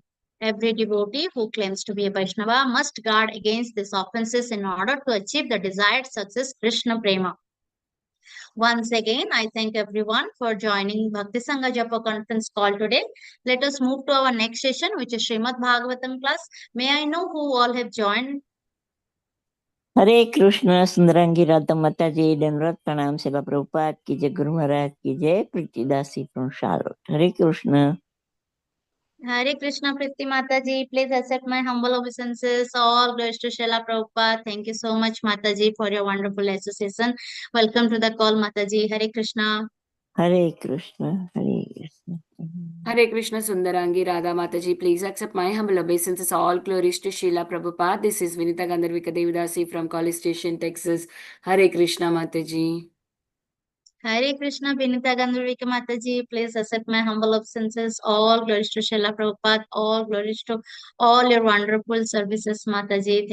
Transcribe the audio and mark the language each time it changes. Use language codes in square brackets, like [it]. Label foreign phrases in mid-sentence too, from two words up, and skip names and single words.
[en] Every devotee who claims to be a Vaishnava must guard against these offenses in order to achieve the desired success, Krishna Prema. Once again, I thank everyone for joining Bhakti Sanga Japa conference call today. Let us move to our next session, which is Srimad Bhagavatam class. May I know who all have joined? [hi] हरे कृष्ण सुंदरंगी राधा माता जी दंडवत प्रणाम सेवा प्रभुपाद की जय गुरु महाराज की जय प्रीतिदासी from Charlotte. हरे कृष्ण. [en] Hare Krishna Priti Mataji, please accept my humble obeisances. All glories to Srila Prabhupada. Thank you so much, Mataji, for your wonderful association. Welcome to the call, Mataji. Hare Krishna. Hare Krishna. Hare Krishna. Hare Krishna Sundarangi Radha Mataji, please accept my humble obeisances. All glories to Srila Prabhupada. This is Vinita Gandharvika Devidasi from College Station, Texas. Hare Krishna Mataji. Hare Krishna, Vinita Gandharvika Mataji, please accept my humble obeisances. All glories to Srila Prabhupada, all glories to all your wonderful services, Mataji.